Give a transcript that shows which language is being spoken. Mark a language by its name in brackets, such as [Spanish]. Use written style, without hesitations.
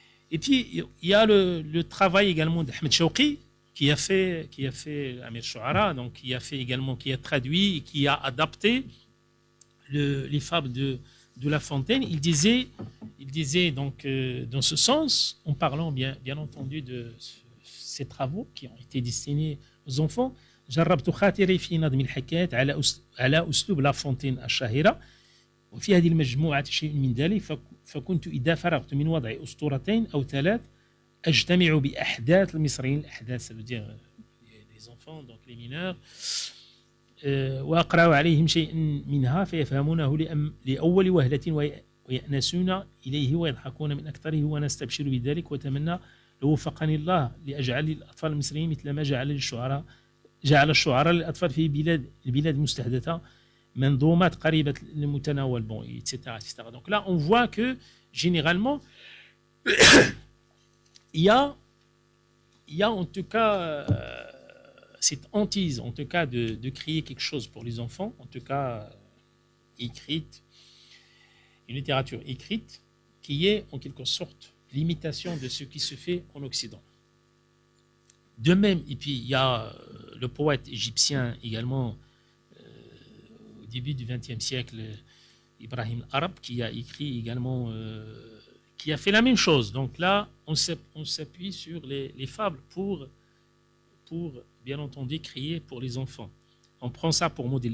[French] Et puis, il y a le travail également d'Ahmed Shawqi, qui a fait Amir Shu'ara, donc qui a traduit et qui a adapté les fables de La Fontaine, il disait donc dans ce sens, en parlant bien entendu de ces travaux qui ont été destinés aux enfants. [Arabic] جربت خاطري في نظم الحكايات على أسلوب لا فونتين الشهيرة وفي هذه المجموعة شيء من ذلك فكنت إذا فرغت من وضع أسطورتين أو ثلاث أجتمع بأحداث المصريين الأحداث [French] les enfants donc les mineurs [Arabic] وأقرأ عليهم شيء منها فيفهمونه لأول وهلة ويأنسون إليه ويضحكون من أكثره ونستبشر بذلك وأتمنى لو وفقني الله لأجعل الأطفال المصريين مثل ما جعل الشعراء للأطفال في البلاد المستحدثة منظومات قريبة للمتناول [French] bon etc etc donc là on voit que généralement il y a en tout cas cette hantise en tout cas de créer quelque chose pour les enfants en tout cas écrite une littérature écrite qui est en quelque sorte l'imitation de ce qui se fait en Occident. De même, et puis il y a le poète égyptien également au début du XXe siècle, Ibrahim Arab, qui a écrit également, qui a fait la même chose. Donc là, on s'appuie sur les fables pour bien entendu créer pour les enfants. On prend ça pour modèle.